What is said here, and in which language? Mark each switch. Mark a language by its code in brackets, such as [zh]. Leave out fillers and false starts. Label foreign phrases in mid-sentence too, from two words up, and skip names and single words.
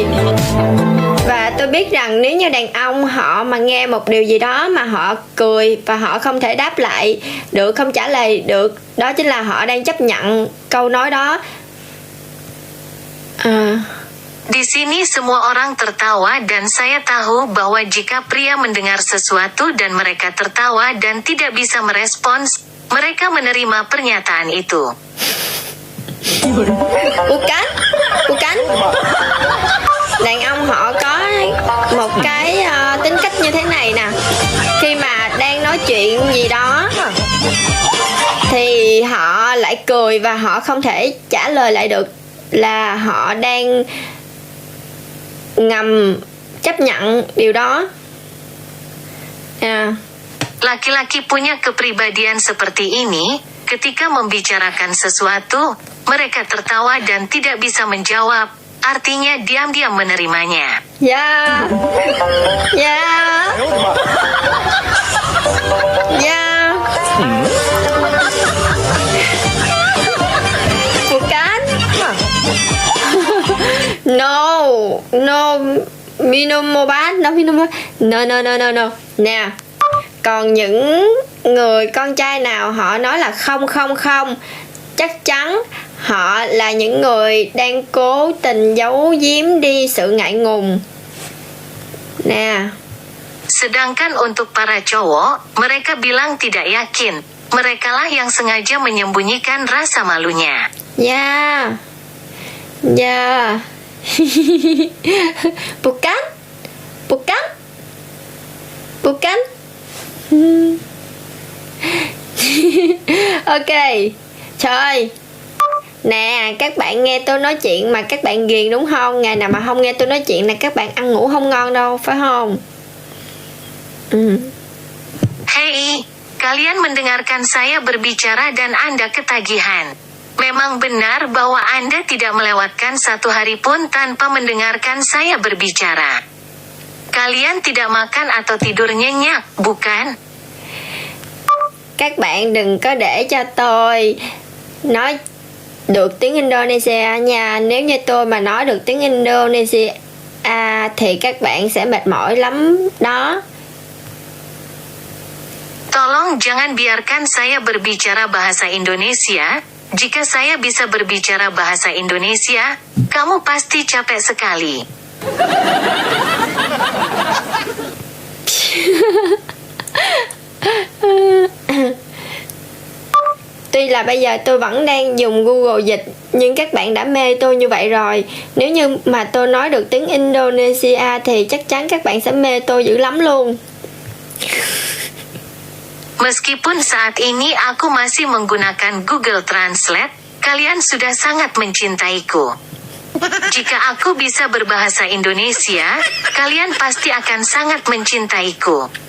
[vi] Và tôi biết rằng nếu như đàn ông họ mà nghe một điều gì đó mà họ cười và họ không thể đáp lại được, không trả lời được, đó chính là họ đang chấp nhận câu nói đó. [id] Di sini semua orang tertawa dan saya tahu bahwa jika pria mendengar sesuatu dan mereka tertawa dan tidak bisa merespons, mereka menerima pernyataan itu. Bukan. [vi] Đàn ông họ có một cái tính cách như thế này nè. Khi mà đang nói chuyện gì đó thì họ lại cười và họ không thể trả lời lại được, là họ đang ngầm chấp nhận điều đó. [id] Laki-laki punya kepribadian seperti ini, ketika membicarakan sesuatu, mereka tertawa dan tidak bisa menjawab, artinya diam-diam menerimanya. Ya. Bukan. No, minum obat. [en] No. [vi] Nè, còn những người con trai nào họ nói là không, chắc chắn họ là những người đang cố tình giấu giếm đi sự ngại ngùng. Nè. [id] Sedangkan untuk para cowok, mereka bilang tidak yakin. Merekalah yang sengaja menyembunyikan rasa malunya. Ya. Bukan. Ok. [vi] Trời ơi. Nè, các bạn nghe tôi nói chuyện mà các bạn ghiền đúng không? Ngày nào mà không nghe tôi nói chuyện là các bạn ăn ngủ không ngon đâu, phải không? [id] Hei, kalian mendengarkan saya berbicara dan Anda ketagihan. Memang benar bahwa Anda tidak melewatkan satu hari pun tanpa mendengarkan saya berbicara. Kalian tidak makan atau tidur nyenyak, bukan? [vi] Các bạn đừng có để cho tôi nói được tiếng Indonesia nha. Nếu như tôi mà nói được tiếng Indonesia thì các bạn sẽ mệt mỏi lắm đó. [id] Tolong jangan biarkan saya berbicara bahasa Indonesia. Jika saya bisa berbicara bahasa Indonesia, kamu pasti capek sekali. [vi] Tuy là bây giờ tôi vẫn đang dùng Google Dịch, nhưng các bạn đã mê tôi như vậy rồi. Nếu như mà tôi nói được tiếng Indonesia thì chắc chắn các bạn sẽ mê tôi dữ lắm luôn. [id] Meskipun saat ini aku masih menggunakan Google Translate, kalian sudah sangat mencintaiku. Jika aku bisa berbahasa Indonesia, kalian pasti akan sangat mencintaiku.